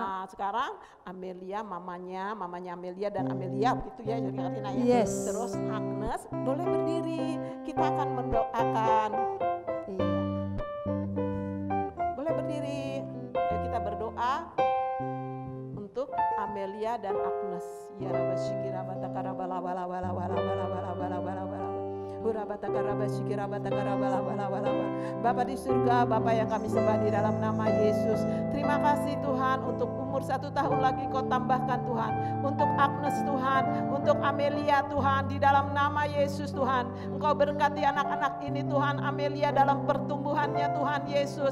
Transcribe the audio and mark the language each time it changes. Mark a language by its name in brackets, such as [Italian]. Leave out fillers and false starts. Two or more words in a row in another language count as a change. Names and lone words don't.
[Indonesian] Nah, sekarang Amelia, mamanya Amelia dan Amelia begitu ya, jadi Karina ya. Yes. Terus Agnes boleh berdiri, kita akan mendoakan. Iya. Boleh berdiri. Ayo kita berdoa untuk Amelia dan Agnes. Ya Rabba Shikira Batakara Bala Bala Bala Bala Bala Bala Bala Bala Bala. Bapa di surga, Bapa yang kami sembah di dalam nama Yesus. Terima kasih Tuhan untuk umur 1 tahun lagi Kau tambahkan Tuhan. Untuk Agnes Tuhan, untuk Amelia Tuhan, di dalam nama Yesus Tuhan. Engkau berkati anak-anak ini Tuhan, Amelia dalam pertumbuhannya Tuhan Yesus.